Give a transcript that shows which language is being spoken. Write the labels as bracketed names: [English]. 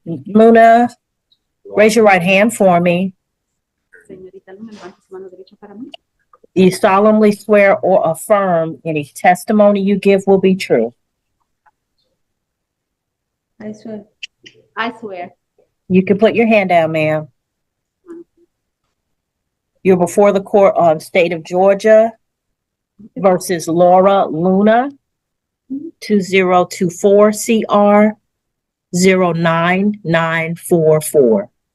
[English] Luna, raise your right hand for me. [Spanish] Señorita Luna, levante su mano derecha para mí. [English] Do you solemnly swear or affirm any testimony you give will be true? I swear. I swear. You can put your hand down, ma'am. You're before the court on State of Georgia versus Laura Luna, 2024 CR 09944.